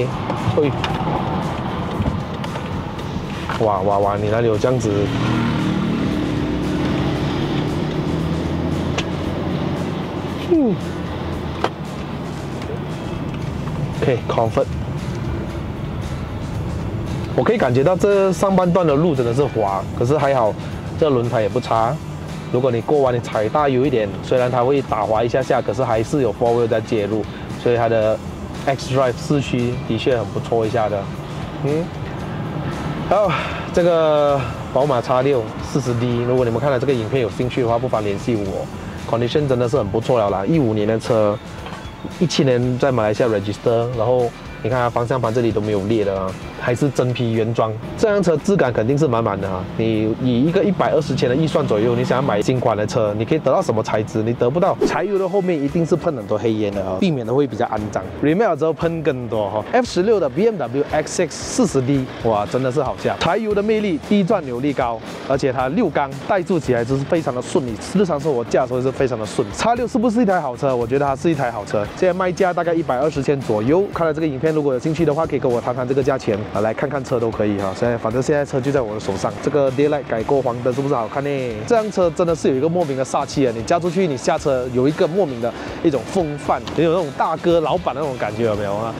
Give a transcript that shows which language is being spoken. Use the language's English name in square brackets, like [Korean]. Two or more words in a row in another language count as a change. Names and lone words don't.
[Chinese] 嘿，哇哇哇，你哪裡有這樣子？ [English] OK，comfort， [Chinese] 我可以感覺到這上半段的路真的是滑，可是還好，這輪胎也不差。如果你過彎你踩大油一點，雖然它會打滑一下下，可是還是有 4 wheel 在介入，所以它的 xDrive 四驅的確很不錯一下的。好，這個寶馬 X6 40D， 如果你們看了這個影片有興趣的話，不妨聯繫我。Condition 真的是很不錯了啦，15年的車。17年在馬來西亞 register， 然後你看它方向盤這裡都沒有裂的啊，還是真皮原裝。這輛車質感肯定是滿滿的啊！你以一個120千的預算左右，你想要買新款的車，你可以得到什麼材質？你得不到。柴油的後面一定是噴很多黑煙的啊，避免的會比較骯髒。remake 之後噴更多哈。F16 的 BMW X6 40D， 哇，真的是好駕。柴油的魅力，低轉扭力高，而且它6缸怠速起來就是非常的順利，日常生活駕的時候是非常的順。X6是不是一台好車？我覺得它是一台好車。現在賣價大概120千左右。看了這個影片，如果有興趣的話，可以跟我談談這個價錢啊，來看看車都可以哈。反正現在車就在我的手上。這個 Daylight 改過黃燈是不是好看呢？這輛車真的是有一個莫名的煞氣啊！你駕出去，你下車有一個莫名的一種風範，有那種大哥老闆的那種感覺，有沒有啊？